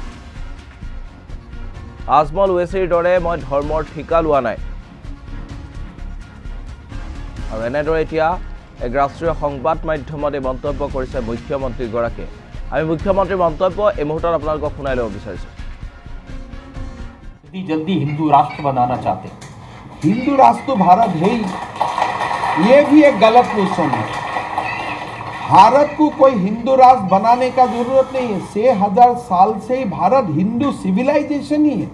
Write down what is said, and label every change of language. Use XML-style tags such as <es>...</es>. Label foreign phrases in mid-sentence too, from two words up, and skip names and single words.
<as>আজমল ওৱেচিৰ দৰে মই ধৰ্মৰ ঠিকা লোৱা নাই। আৰু এনেদৰে এতিয়া এক ৰাষ্ট্ৰীয় সংবাদ মাধ্যমত এই মন্তব্য কৰিছে মুখ্যমন্ত্ৰীগৰাকীয়ে। আমি মুখ্যমন্ত্ৰীৰ মন্তব্য এই মুহূৰ্তত আপোনালোকক শুনাই ল'ব বিচাৰিছোঁ।</as> <hi>जल्दी हिंदू राष्ट्र बनाना चाहते हैं। हिंदू राष्ट्र तो भारत है ही, ये भी एक गलत क्वेश्चन है। भारत को कोई हिंदू राष्ट्र बनाने का जरूरत नहीं है। 6000 साल से ही भारत हिंदू सिविलाइजेशन ही है।</hi>